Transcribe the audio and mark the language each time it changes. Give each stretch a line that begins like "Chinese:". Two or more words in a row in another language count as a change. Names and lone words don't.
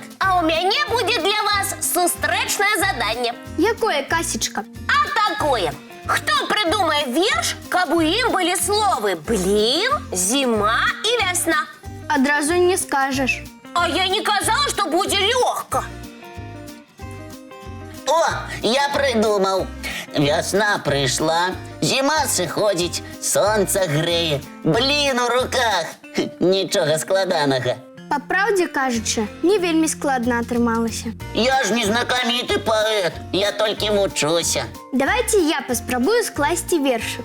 Belarusian: А у мяне будзе для вас сустрэчнае заданне. Якое, Касечка? А такое. Хто придумае верш, каб у ім былі словы блін, зіма і вясна? Адразу не скажаш. А я не казала, што будзе лёгка.
Russian: О, я придумал. Весна пришла,
Belarusian: Зима сыходзіць, сонца грэе, блін у руках. Нічога складанага. Па праўдзе кажучы, не вельмі складна атрымалася. Я ж не знакаміты паэт, я толькі вучуся. Давайте я паспрабую скласці вершык.